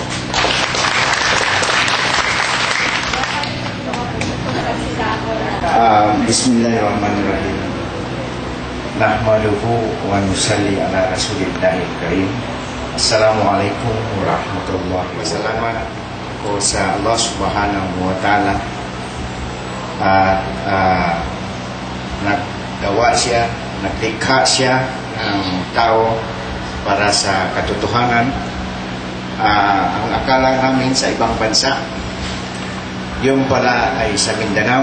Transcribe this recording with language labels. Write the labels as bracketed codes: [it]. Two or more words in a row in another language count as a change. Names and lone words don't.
[ar] بسم الله الرحمن الرحيم. نحمده ونصلي على رسوله الكريم. السلام عليكم ورحمة الله وبركاته. [tl] Ko sa Allah [ar] سبحانه وتعالى [tl] at naggawa siya, naglikha siya ng tao para sa katotohanan. Ang akala namin sa ibang bansa, yung pala ay sa Mindanao.